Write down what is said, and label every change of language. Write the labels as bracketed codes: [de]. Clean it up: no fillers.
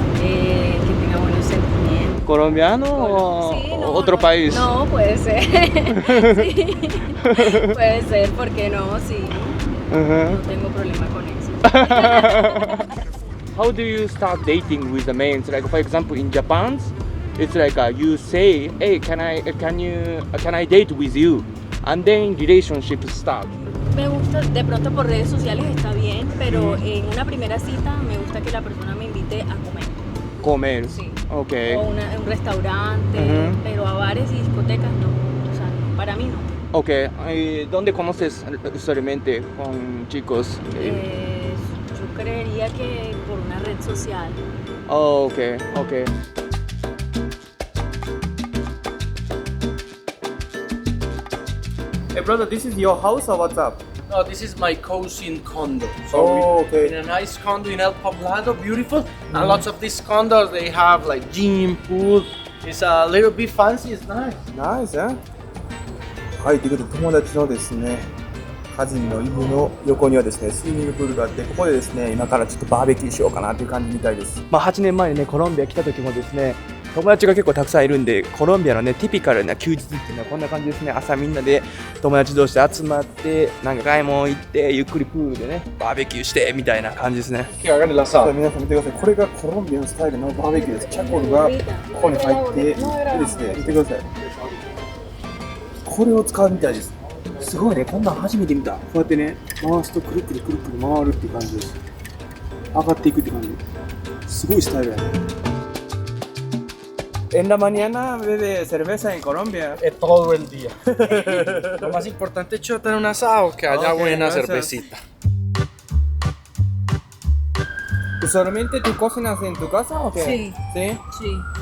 [es] que tenga buenos sentimientos. ¿Colombiano o Sí, no, otro no, país? No, puede ser. Sí. Puede ser, ¿por qué no? Sí, Ujú. no tengo problema con eso. [en] How do you start dating with the men? Like for example, in Japan, it's like you say, "Hey, can I date with you?" And then relationship start. [es] Me gusta, de pronto por redes sociales está bien, pero en una primera cita me gusta que la persona me invite a comer. Comer. Sí. [en] Okay. [es] O un restaurante, Ujú. pero a bares y discotecas no. O sea, no, para mí no. [en] Okay. [es] ¿Dónde conoces usualmente con chicos? Yo creería que por una red social. [en] Oh, okay, okay. Hey brother, this is your house or what's up? No, this is my cousin condo. So Oh, we, okay. in a nice condo in El Poblado, beautiful. And lots of these condos, they have like gym, pool. It's a little bit fancy, it's nice. [ja] ナイスね。はい、ということで友達のですね、カジンの家の横にはですね、スイミングプールがあって、ここでですね、今からちょっとバーベキューしようかなという感じみたいです。まあ、8年前にねコロンビア来た時もですね友達が結構たくさんいるんでコロンビアのねティピカルな休日っていうのはこんな感じですね。朝みんなで友達同士で集まってなんか買い物行ってゆっくりプールでねバーベキューしてみたいな感じですね。さあ皆さん見てください。これがコロンビアのスタイルのバーベキューです。チャコルがここに入ってでですね、見てください。これを使うみたいです。すごいね、こんなん初めて見た。こうやってね、回すとくるくるくるくる回るっていう感じです。上がっていくって感じ。すごいスタイルやね。 [es] En la mañana bebe cerveza en Colombia. Todo el día. Lo más importante es chotar un asado, que haya [en] Ok, [es] buena gracias. cervecita. ¿Usualmente tú cocinas en tu casa o qué? Sí. ¿Sí? Sí,